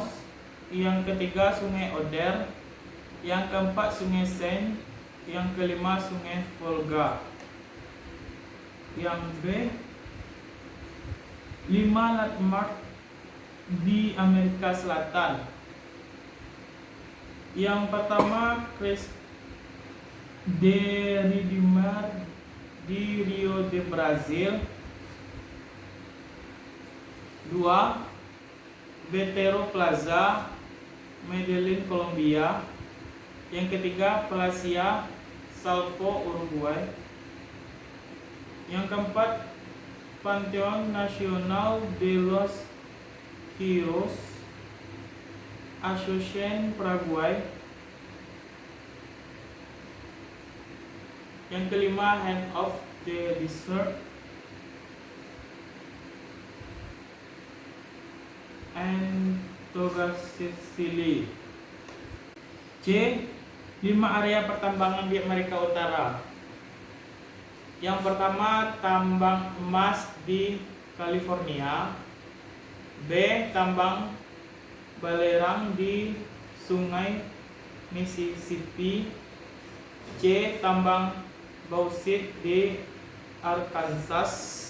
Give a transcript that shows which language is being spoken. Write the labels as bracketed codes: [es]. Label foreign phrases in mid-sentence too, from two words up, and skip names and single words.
[id] Yang ketiga Sungai Oder. Yang keempat Sungai Seine. Yang kelima Sungai Volga. Yang B, 5 landmark di Amerika Selatan. Yang pertama Cristo de Redeemer di Rio de Brazil. 2, Betero Plaza, Medellin, Colombia. Yang ketiga Plaza Salvo, Uruguay. Yang keempat Panteon Nacional de los Heroes, Asunción, Paraguay. Yang kelima Hand of the Desert, Antofagasta. C, 5 area pertambangan di Amerika Utara. Yang pertama tambang emas di California. B, tambang balerang di Sungai Mississippi. C, tambang bauxit di Arkansas.